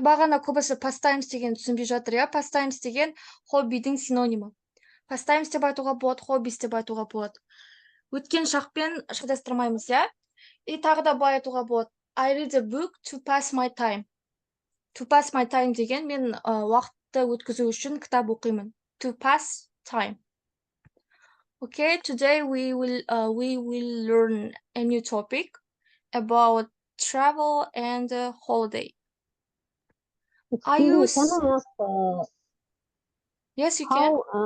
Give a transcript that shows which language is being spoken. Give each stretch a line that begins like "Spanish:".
Kazakh: Бағана көбісі pastimes деген түсінбей жатыр, иә? Pastimes деген хоббидің синонимі. Pastimes деп айтуға болады, hobbies деп айтуға болады. Өткен шақпен шатастырмаймыз, иә? И тағы да былай айтуға болады.
English: I read a book to pass my time. To pass my time
Kazakh: деген мен уақытты өткізу үшін кітап оқимын.
English: To pass time. Okay, today we will learn a new topic about travel and holiday. I Excuse me, use can I ask yes, you can.